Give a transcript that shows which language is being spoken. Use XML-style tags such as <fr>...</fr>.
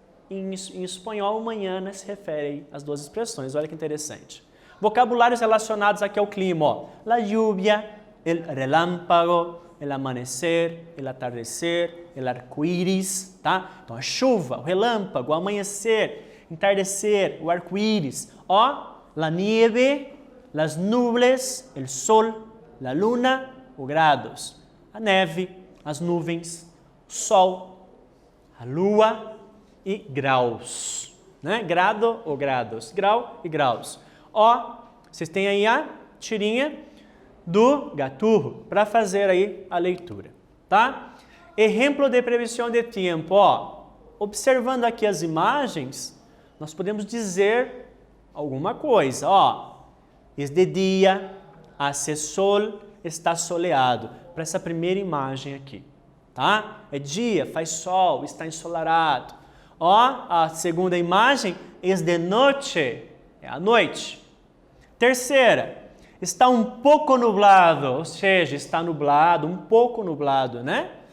<pt>Em espanhol, mañana se refere às duas expressões. Olha que interessante. Vocabulários relacionados aqui ao clima. Ó.</pt> <es>La lluvia, el relâmpago, el amanecer, el atardecer, el arco-íris.</es> <pt>Tá? Então, a chuva, o relâmpago, o amanhecer, entardecer, o arco-íris.</pt> <es>Ó, la nieve, las nubes, el sol, la luna, o grados.</es> <pt>A neve, as nuvens, o sol, a lua, e graus, né? Grado ou grados, grau e graus. Ó, vocês têm aí a tirinha do gaturro para fazer aí a leitura, tá? Exemplo de previsão de tempo, ó. Observando aqui as imagens, nós podemos dizer alguma coisa, ó.</pt> <es>Es de dia, hace sol, está soleado.</es> <pt>Para essa primeira imagem aqui, tá? É dia, faz sol, está ensolarado. Ó, a segunda imagem,</pt> <es>es de noche,</es> <pt>é a noite. Terceira, está um pouco nublado, ou seja, está nublado, um pouco nublado, né?</pt>